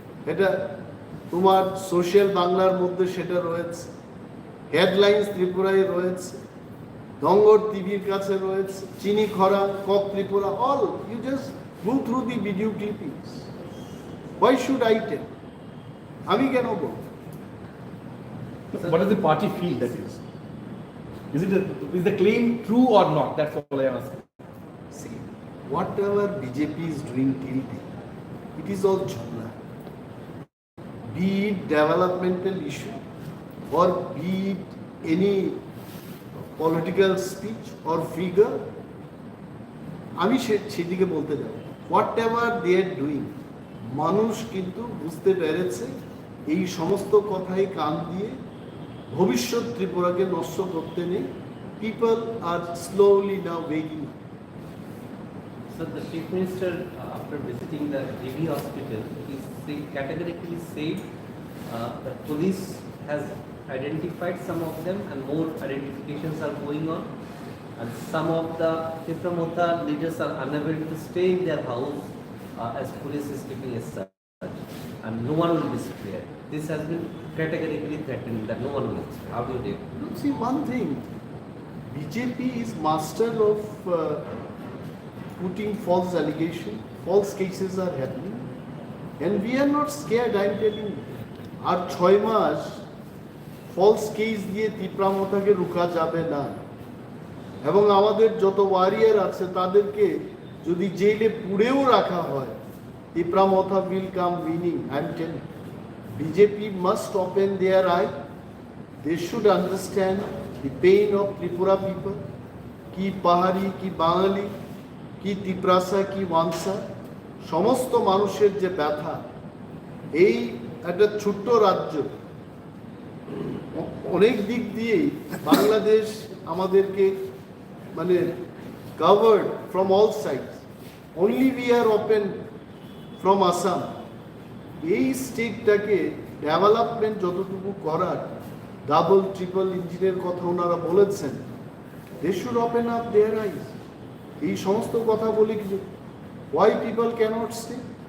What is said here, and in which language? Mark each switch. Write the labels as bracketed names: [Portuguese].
[Bangla] এটা তোমার সোশ্যাল বাংলার মধ্যে সেটা রয়েছে, হেডলাইন্স ত্রিপুরায় রয়েছে, দঙ্গর টিভির কাছে রয়েছে, চিনি খরা, cock Tripura, [English] All you just go through the video clippings. Why should I tell? [Bangla] আমি কেন বলবো? [English] What does the party feel that is? Is the claim true or not? That's all I am asking. See, whatever BJP is doing till day, it is all jhula. Be it developmental issue or be it any political speech or figure, [Bangla] আমি সেদিকে বলতে যাব। [English] Whatever they are doing, [Bangla] মানুষ কিন্তু বুঝতে পেরেছে এই সমস্ত কথাই কান দিয়ে ভবিষ্যৎ ত্রিপুরাকে নষ্ট করতে নেই। [English] People are slowly now waking up. So the Chief Minister, after visiting the JB hospital, he categorically said that police has identified some of them and more identifications are going on, and some of the Tipra Motha leaders are unable to stay in their house as police is keeping a search, and no one will be spared. This has been categorically threatened that no one will be spared. How do you take it? Look, see one thing, BJP is master of putting false allegations, false cases are happening, and we are not scared, I am telling you. [Bangla] আর 6 mass false case দিয়ে ত্রিপুরা মথাকে রুখা যাবে না, এবং আমাদের যত warrior আছে তাদেরকে যদি জেলে পুড়েও রাখা হয়, ত্রিপুরা মথা [English] will come winning, I am telling you. BJP must open their eye. They should understand the pain of Tripura people, [Bangla] কি পাহাড়ি, কি বাঙালি, কি তিপ্রাসা, কি ওয়ানসা, সমস্ত মানুষের যে ব্যথা। এই একটা ছোট্ট রাজ্য, অনেক দিক দিয়েই বাংলাদেশ আমাদেরকে মানে [English] covered from all sides. Only we are open from Assam. [Bangla] এই স্টেটটাকে ডেভেলপমেন্ট যতটুকু করার, ডাবল ট্রিপল ইঞ্জিনের কথা ওনারা বলেছেন, [English] they should open up their eyes. [Bangla] এই সমস্ত কথা বলে কিছু, [English] why people cannot stay?